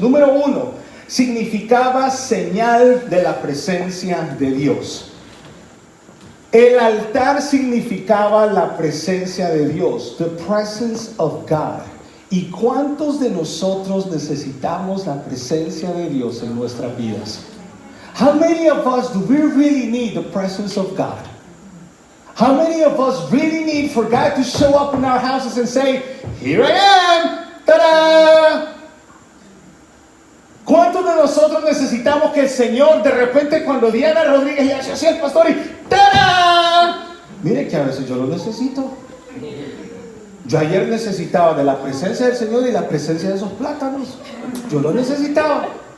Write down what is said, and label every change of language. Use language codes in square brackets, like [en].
[es] Número 1, significaba señal de la presencia de Dios. El altar significaba la presencia de Dios, [en] the presence of God. [es] ¿Y cuántos de nosotros necesitamos la presencia de Dios en nuestras vidas? [en] How many of us do we really need the presence of God? How many of us really need for God to show up in our houses and say, here I am, ¡tada! [es] ¿Cuántos de nosotros necesitamos que el Señor de repente cuando Diana Rodríguez le hace así al pastor y ¡tada! Mire que a veces yo lo necesito. Yo ayer necesitaba de la presencia del Señor y la presencia de esos plátanos. Yo lo necesitaba.